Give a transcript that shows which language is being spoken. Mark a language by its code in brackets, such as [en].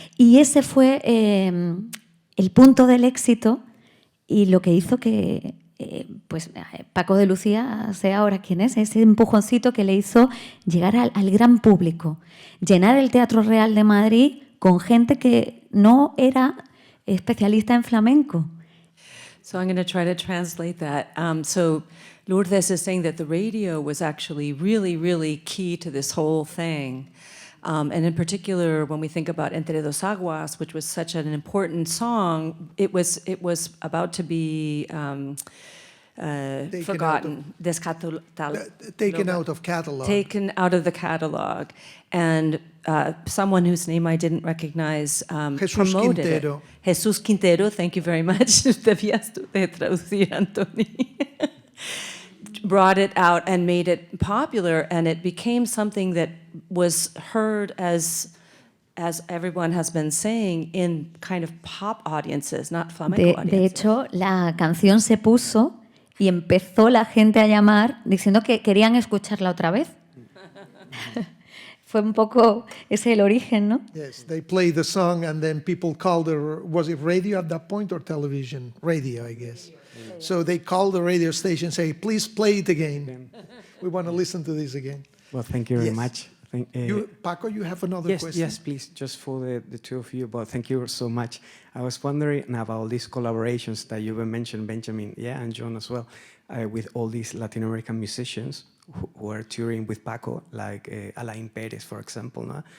[es] Y ese fue el punto del éxito y lo que hizo que Paco de Lucía sea ahora quien es, ese empujoncito que le hizo llegar al gran público, llenar el Teatro Real de Madrid con gente que no era especialista en flamenco. [en] So I'm going to try to translate that. So Lourdes is saying that the radio was actually really, really key to this whole thing. And in particular, when we think about Entre dos Aguas, which was such an important song, it was about to be forgotten, taken out of catalog. Taken out of the catalog. And someone whose name I didn't recognize Jesús promoted Quintero. it. Jesús Quintero, thank you very much. [es] Debías tú de traducir, Anthony. [en] Brought it out and made it popular, and it became something that was heard as everyone has been saying, in kind of pop audiences, not flamenco audiences. [es] De hecho, la canción se puso y empezó la gente a llamar diciendo que querían escucharla otra vez. Fue un poco ese el origen, ¿no? [en] Yes, they played the song and then people called her, was it radio at that point or television? Radio, I guess. So they call the radio station, say, please play it again. We want to listen to this again. Well, thank you very Yes. much. Paco, you have another yes, question? Yes, please, just for the two of you, but thank you so much. I was wondering about these collaborations that you mentioned, Benjamin, and John as well, with all these Latin American musicians who are touring with Paco, like Alain Perez, for example, no?